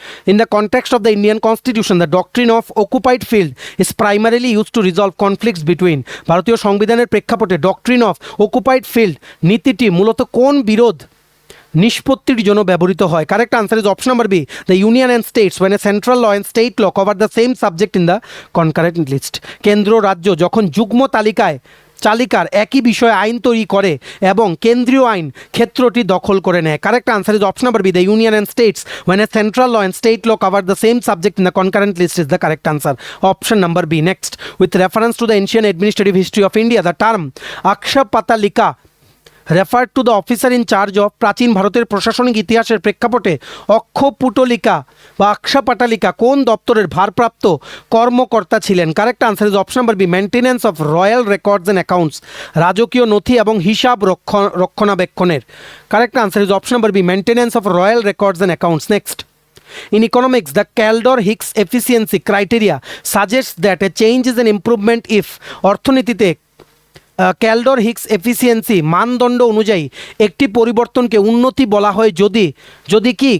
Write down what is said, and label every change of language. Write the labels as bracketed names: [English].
[English] In the context of the Indian Constitution, the doctrine of occupied field is primarily used to resolve conflicts between [Bangla] ভারতীয় সংবিধানের প্রেক্ষাপটে doctrine of occupied field নীতিটি মূলত কোন বিরোধ নিষ্পত্তির জন্য ব্যবহৃত হয়? [English] Correct answer is option number B, the union and states when a central law and state law cover the same subject in the concurrent list. [Bangla] কেন্দ্র রাজ্য যখন যুগ্ম চালিকার একই বিষয়ে আইন তৈরি করে এবং কেন্দ্রীয় আইন ক্ষেত্রটি দখল করে নেয়। [English] Correct answer is option number B, the union and states when a central law and state law cover the same subject in the concurrent list is the correct answer. Option number B. Next, with reference to the ancient administrative history of India, the term Akshapatalika referred to the officer in charge of [Bangla] প্রাচীন ভারতের প্রশাসনিক ইতিহাসের প্রেক্ষাপটে অক্ষপুটলিকা বা অক্ষপাটালিকা কোন দপ্তরের ভারপ্রাপ্ত কর্মকর্তা ছিলেন? [English] correct answer is option number B, maintenance of royal records and accounts, [Bangla] রাজকীয় নথি এবং হিসাব রক্ষণাবেক্ষণের। [English] Correct answer is option number B, maintenance of royal records and accounts. Next, in economics, the Kaldor-Hicks efficiency criteria suggests that a change is an improvement if [Bangla] অর্থনীতিতে ক্যালডর Higgs efficiency মানদণ্ড অনুযায়ী একটি পরিবর্তনকে উন্নতি বলা হয় যদি কি?